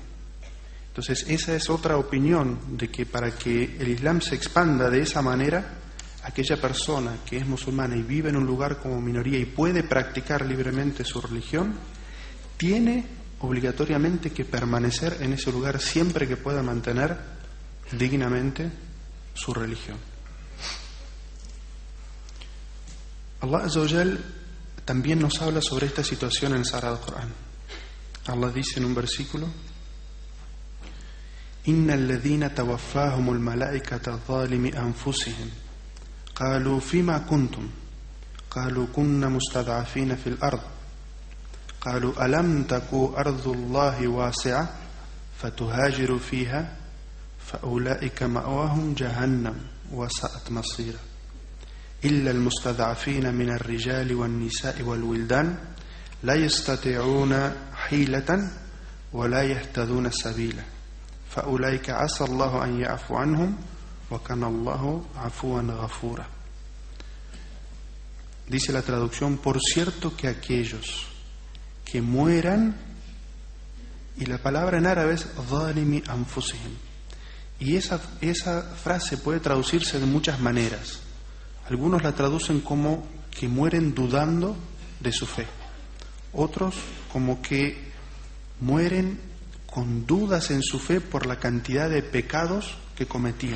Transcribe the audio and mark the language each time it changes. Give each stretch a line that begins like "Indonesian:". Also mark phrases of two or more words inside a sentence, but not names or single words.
Spanish: Entonces esa es otra opinión, de que para que el Islam se expanda de esa manera, aquella persona que es musulmana y vive en un lugar como minoría y puede practicar libremente su religión, tiene obligatoriamente que permanecer en ese lugar siempre que pueda mantener dignamente su religión. Allah
Arabic: عز وجل
Spanish: también nos habla sobre esta situación en el Sagrado Corán. Allah dice en un versículo:
Arabic: إن الذين توفاهم الملائكة ظالمي أنفسهم قالوا فيم كنتم قالوا كنا مستضعفين في الأرض قالوا ألم تكن أرض الله واسعة فتهاجروا فيها فأولئك مأواهم جهنم وساءت مصيرا إلا المستضعفين من الرجال والنساء والولدان لا يستطيعون حيلة ولا يهتدون سبيلا فأولئك عسى الله أن يعفو عنهم وكان الله عفوا غفورا.
Spanish: Dice la traducción: por cierto que aquellos que mueran, y la palabra en árabe es
Arabic: ظالمي أنفسهم.
Spanish: Y esa frase puede traducirse de muchas maneras. Algunos la traducen como que mueren dudando de su fe. Otros como que mueren con dudas en su fe por la cantidad de pecados que cometían.